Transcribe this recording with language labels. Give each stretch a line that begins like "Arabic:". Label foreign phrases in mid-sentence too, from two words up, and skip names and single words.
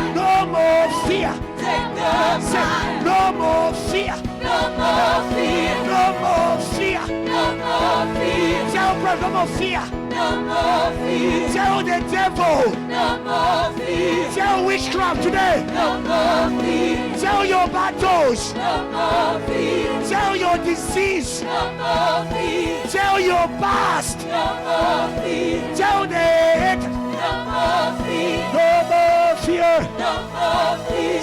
English: No more fear. Take the Say, fire. no more fear. No more fear. No more fear. No more fear. Tell brother, no more fear. No more fear. Tell the devil. No more fear. Tell witchcraft today. No more fear. Tell your battles. No more fear. Tell your disease. No more fear. Tell your past. Tell it. No more fear.